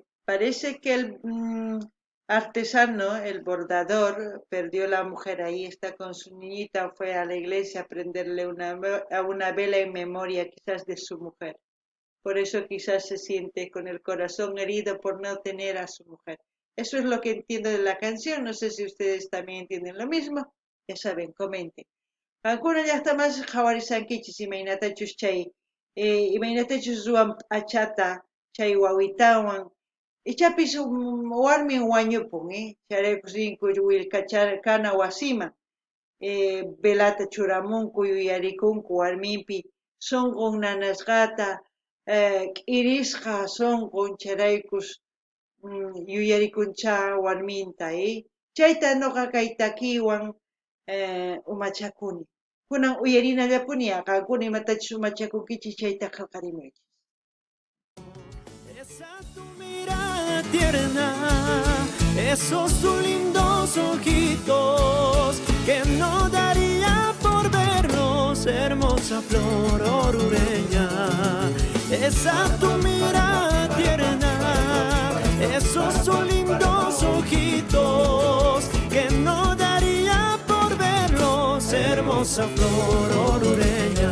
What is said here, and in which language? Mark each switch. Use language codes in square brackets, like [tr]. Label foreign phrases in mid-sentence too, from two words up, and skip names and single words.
[es] Parece que el artesano, el bordador, perdió la mujer ahí, está con su niñita, fue a la iglesia a prenderle a una vela en memoria quizás de su mujer. Por eso quizás se siente con el corazón herido por no tener a su mujer. Eso es lo que entiendo de la canción. No sé si ustedes también entienden lo mismo. Ya saben, comenten. [qu] Ancuna llaqtamas qhawarisankichis imaynatachus chay imaynatachus ruwan p'achata chay wawitawan ichapis warmin wañupun charaykus rinku willkachana wasiman velata churamunku yuyarikunku warminpi sunqun nanasqata k'irisqa sunqun charaykus yuyarikuncha warminta chayta noqa kay takiwan umachakuni kunan uyarinallapuni qaqkuna imatachus umachakunkichis chayta qillqarimunchis. [es] Esa tu mirada tierna, esos tus lindos ojitos, que no daría por verlos, hermosa flor orureña. Esa tu mirada tierna, esos tus lindos ojitos, que no daría por verlos, hermosa flor orureña.